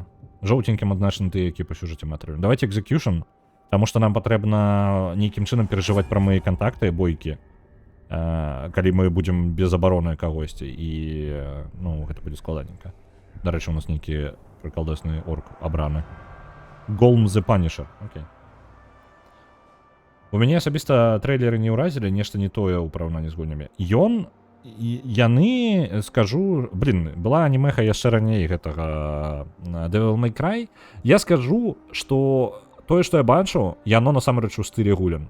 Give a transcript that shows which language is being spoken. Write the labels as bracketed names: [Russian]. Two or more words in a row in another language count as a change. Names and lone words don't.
[Belarusian] Жоўтенькім адзначаны тыя, які па сюжэце мы атрымаем. Давайте Execution, таму што нам патрэбна нейкім чынам перажываць прамыя кантакты, бойкі, калі мы будзем без абароны кагосьці, і гэта будзе складаненька. Дарэчы, у нас нейкі прыкалдасны орк абраны. Golem the Punisher. Окей. У мяне асабіста трэйлеры не ўразілі, нешта не тое ў параўнанні з гульнямі. Яны, скажу, была анімеха яшчэ раней гэтага Devil May Cry. Я скажу, што тое, што я бачу, яно насамрэч у стылі гульнян.